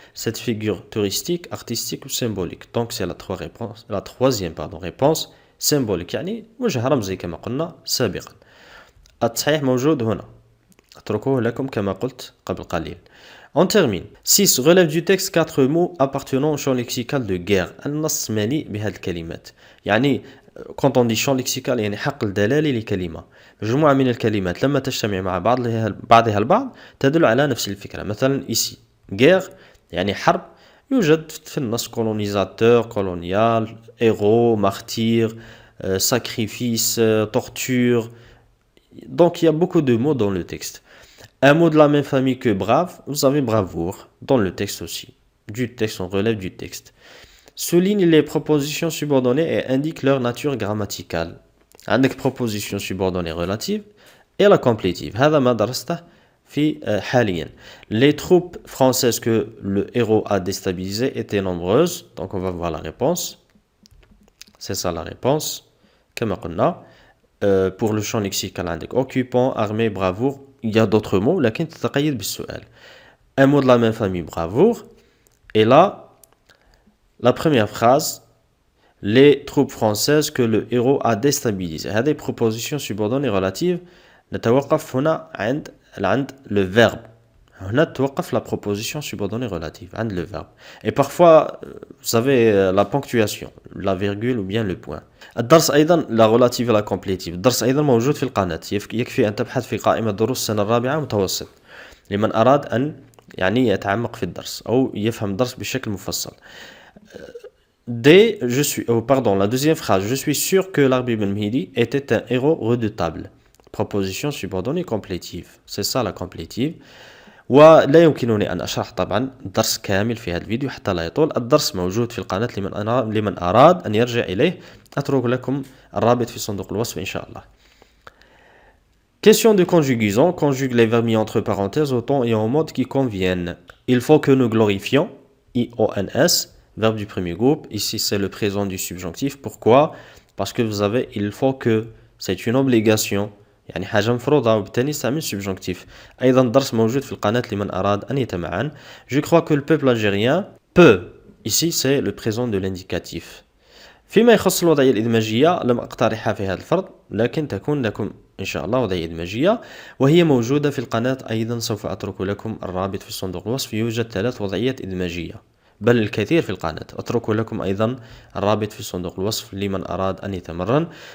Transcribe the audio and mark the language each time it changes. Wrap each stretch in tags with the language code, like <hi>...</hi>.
<fr>Cette figure touristique, artistique ou symbolique. Donc c'est la troisième réponse symbolique.</fr> <ar>يعني وجه رمزي كما قلنا سابقا. التصحيح موجود هنا. أتركه لكم كما قلت قبل قليل.</ar> <fr>On termine. 6. Relève du texte 4 mots appartenant au champ lexical de guerre.</fr> <ar>النص مليء بهذه الكلمات. يعني</ar> <fr>quand on dit champ lexical</fr> <ar>يعني حقل دلالي لكلمة. مجموعة من الكلمات لما تجتمع مع بعضها البعض تدل على نفس الفكرة. مثلا</ar> <fr>ici</fr> <ar>guerre يعني حرب. يوجد في النص</ar> <fr>colonisateur, colonial, héros, martyr, sacrifice, torture. Donc il y a beaucoup de mots dans le texte. Un mot de la même famille que brave, vous avez bravoure dans le texte aussi. Du texte, on relève du texte. Souligne les propositions subordonnées et indique leur nature grammaticale.</fr> <ar>عندك</ar> <fr>propositions subordonnées relatives et la complétive.</fr> <ar>هذا ما درسته في حاليا.</ar> <fr>Les troupes françaises que le héros a déstabilisées étaient nombreuses. Donc on va voir la réponse. C'est ça la réponse.</fr> <ar>كما قلنا.</ar> <fr>Pour le champ lexical</fr> <ar>عندك</ar> <fr>occupant, armée, bravoure. Il y a d'autres mots</fr> <ar>لكن تتقيد بالسؤال.</ar> <fr>Un mot de la même famille, bravoure. Et là, la première phrase, les troupes françaises que le héros a déstabilisées.</fr> <ar>هذه</ar> <fr>propositions subordonnées relatives.</fr> <ar>نتوقف هنا عند</ar> <fr>le verbe.</fr> <ar>هنا توقف</ar> <fr>la proposition subordonnée relative</fr> <ar>عند</ar> <fr>le verbe. Et parfois, vous savez, la ponctuation, la virgule ou bien le point.</fr> <ar>الدرس أيضا</ar> <fr>la relative et la complétive.</fr> <ar>الدرس أيضا موجود في القناة. يكفي أن تبحث في قائمة دروس السنة الرابعة متوسط لمن أراد أن يعني يتعمق في الدرس أو يفهم الدرس بشكل مفصل.</ar> <fr>La deuxième phrase, je suis sûr que l'Arbi Ben Mhidi était un héros redoutable. Proposition subordonnée complétive. C'est ça la complétive.</fr> <ar>ولا يمكنني أن أشرح طبعا الدرس كامل في هذا الفيديو حتى لا يطول. الدرس موجود في القناة لمن أراد أن يرجع إليه. أترك لكم الرابط في صندوق الوصف إن شاء الله.</ar> <fr>Question de conjugaison. Conjugue les verbes mis entre parenthèses au temps et au mode qui conviennent. Il faut que nous glorifions. IONS, verbe du premier groupe. Ici, c'est le présent du subjonctif. Pourquoi? Parce que vous avez il faut que. C'est une obligation.</fr> <ar>يعني حاجة مفروضة وبالتالي نستعمل subjonctif. أيضا الدرس موجود في القناة لمن أراد أن يتابعن.</ar> <fr>Je crois que le peuple algérien peut. Ici, c'est le présent de l'indicatif.</fr> <ar>فيما يخص الوضعية الإدماجية لم أقترحها في هذا الفرض لكن تكون لكم إن شاء الله وضعية إدماجية وهي موجودة في القناة. أيضا سوف أترك لكم الرابط في صندوق الوصف. يوجد 3 وضعيات إدماجية بل الكثير في القناة. أترك لكم أيضا الرابط في صندوق الوصف لمن أراد أن يتمرن.</ar>